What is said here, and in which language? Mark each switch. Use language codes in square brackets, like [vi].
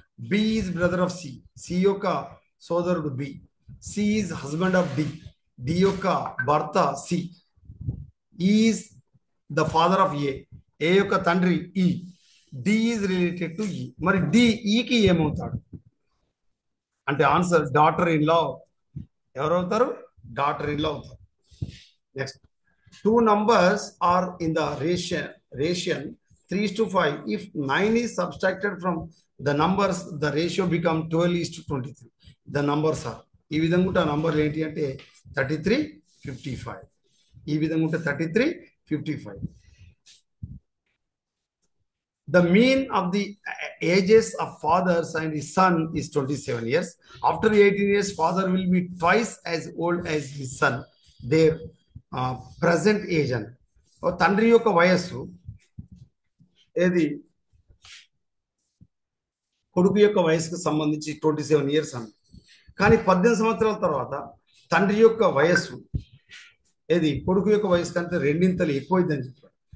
[en] B is brother of C, [te] C యొక్క సోదరుడు B. [en] C is husband of D, [te] D యొక్క భర్త C. [en] is the father of A, [te] ఏ యొక్క తండ్రి ఈ. [en] D is related to E. [te] మరి డి ఈకి ఏమవుతాడు అంటే answer daughter in law. ఎవరవుతారు? Daughter in law అవుతారు. [en] Next, two numbers are in the ration 3:5. If 9 is subtracted from the numbers, the ratio become 12:23. The numbers are [te] ఈ విధంగా ఉంటే ఆ నంబర్ ఏంటి అంటే 33:55. ఈ విధంగా ఉంటే 33:55. [en] The mean of the ages of fathers and his son is 27 years. After 18 years, father will be twice as old as his son. Their [te] present age అని. తండ్రి యొక్క వయస్సు ఏది కొడుకు యొక్క వయసుకు సంబంధించి 27 ఇయర్స్ అని. కానీ 18 సంవత్సరాల తర్వాత తండ్రి యొక్క వయస్సు ఏది కొడుకు యొక్క వయసు కంటే రెండింతలు ఎక్కువైందని చెప్పారు.